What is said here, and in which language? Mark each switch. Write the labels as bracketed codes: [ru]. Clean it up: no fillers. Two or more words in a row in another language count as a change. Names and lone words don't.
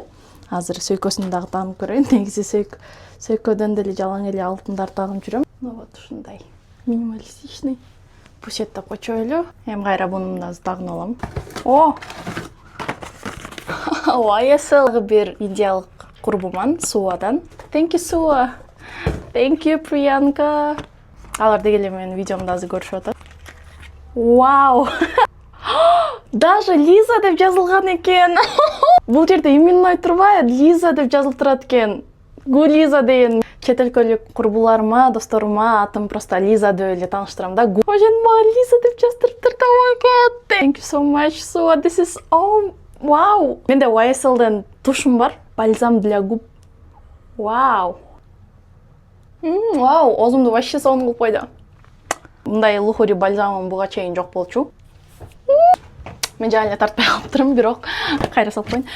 [ky] Азыр сөйкөсүн дагы тагынып көрөйүн. Негизи сөйкөдөн деле жалаң эле алтындар тагынып жүрөм. Вот ушундай минималистичный. Пусеттеп койчойлу. Эми кайра буну да тагынып алам. О! YSL бир индиялык курбуман Суадан. [en] Thank you, Sua. Thank you, Priyanka. [ky] Алар дегеле менин видеомду азыр көрүшүп атат. Вау! Даже Лиза деп жазылган экен. Бул жерде именной турбайбы? Лиза деп жазылып турат экен. Гулиза деген чет өлкөлүк курбуларыма, досторума атым просто Лиза деп эле тааныштырам да. Ошентип мага Лиза деп жаздырыптыр. [en] Thank you so much, Sua. This is wow. [ky] Менде YSL'ден тушум бар. [ru] Бальзам для губ. [ky] Вау. Вау, оозумду вообще сонун кылып койду. Мындай лухури бальзамым буга чейин жок болчу. Мен жаңы тартпай калыптырмын, бирок кайра салып коеюн.